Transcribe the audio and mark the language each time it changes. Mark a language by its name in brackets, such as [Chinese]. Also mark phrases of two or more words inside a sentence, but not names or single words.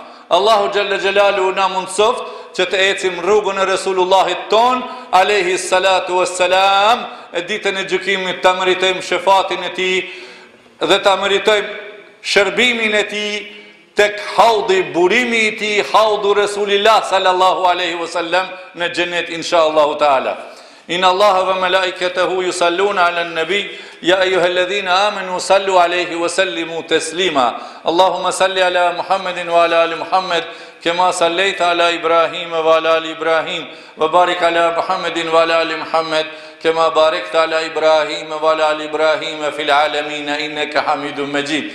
[Albanian] Allahu [Arabic] جل جلاله [Albanian] na mundësoft që të ecim rrugën e Resulullahit ton, [Arabic] عليه الصلاة والسلام, [Albanian] e ditën e gjykimit të mëritojmë shefatin e ti dhe të mëritojmë shërbimin e ti tek haudi burimi i ti, [Arabic] حوض رسول الله صلى الله عليه وسلم [Albanian] në xhenet [Arabic] إن شاء الله تعالى. إن الله وملائكته يصلون على النبي يا أيها الذين آمنوا صلوا عليه وسلموا تسليما. اللهم صل على محمد وعلى آل محمد كما صليت على إبراهيم وعلى آل إبراهيم وبارك على محمد وعلى آل محمد كما باركت على إبراهيم وعلى آل إبراهيم في العالمين إنك حميد مجيد.